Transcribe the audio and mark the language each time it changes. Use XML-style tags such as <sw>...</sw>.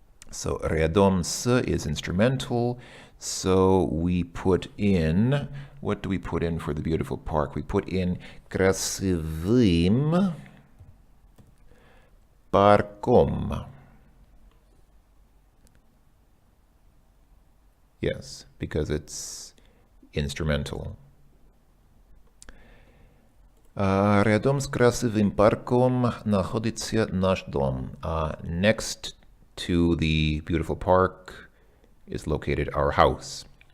<en>So</en> <ru>рядом с</ru> <en>is instrumental. So we put in, what do we put in for the beautiful park? We put in</en> <ru>красивым парком.</ru> <en>Yes, because it's instrumental.</en> <ru>Рядом с красивым парком находится наш дом.</ru> <en>Next to the beautiful park is located our house.</en>